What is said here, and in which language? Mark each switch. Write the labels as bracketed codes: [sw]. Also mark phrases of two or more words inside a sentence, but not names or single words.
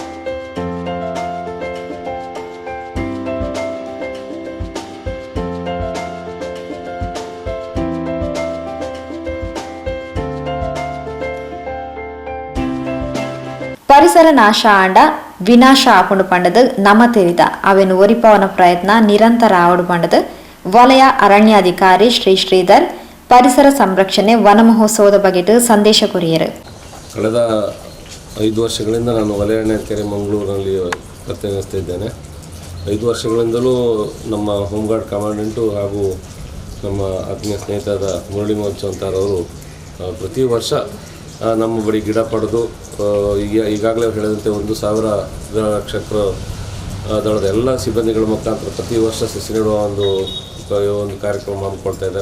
[tcy] ಪರಿಸರ ನಾಶ ಆಂಡ ವಿನಾಶ ಆಪುಂಡು ಪಂಡದು ನಮ ತೆರಿದ ಅವೆನು ಒರಿಪವನ ಪ್ರಯತ್ನ ನಿರಂತರ ಆವಡು ಪಂಡದು ವಲಯ ಅರಣ್ಯಾಧಿಕಾರಿ ಶ್ರೀ ಶ್ರೀಧರ್ ಪರಿಸರ ಸಂರಕ್ಷಣೆ ವನ ಮಹೋತ್ಸವದ ಬಗೆಟ್ ಸಂದೇಶ ಕೊರಿಯರು. [kn] ಕಳೆದ 5 ವರ್ಷಗಳಿಂದ ನಾನು ವಲಯ ಅರಣ್ಯಾಧಿಕಾರಿ ಮಂಗಳೂರಿನಲ್ಲಿ ಪ್ರತಿನಿಧಿಸ್ತಿದ್ದೇನೆ. 5 ವರ್ಷಗಳಿಂದಲೂ ನಮ್ಮ [en] home guard commandant [kn] ಹಾಗೂ ನಮ್ಮ ಆತ್ಮೀಯ ಸ್ನೇಹಿತರಾದ ಮುರಳಿ ಮೋಚ್ ಅಂತಾರವರು ಪ್ರತಿ ವರ್ಷ ನಮ್ಮ ಬಳಿ ಗಿಡ ಪಡೆದು ಈಗಾಗಲೇ ಹೇಳಿದಂತೆ 1,000 ಗೃಹರಕ್ಷಕರ ದಳದ ಎಲ್ಲ ಸಿಬ್ಬಂದಿಗಳ ಮುಖಾಂತರ ಪ್ರತಿ ವರ್ಷ ಸಸಿ ನೆಡುವ ಒಂದು ಕಾರ್ಯಕ್ರಮ ಹಮ್ಮಿಕೊಳ್ತಾ ಇದ್ದಾರೆ.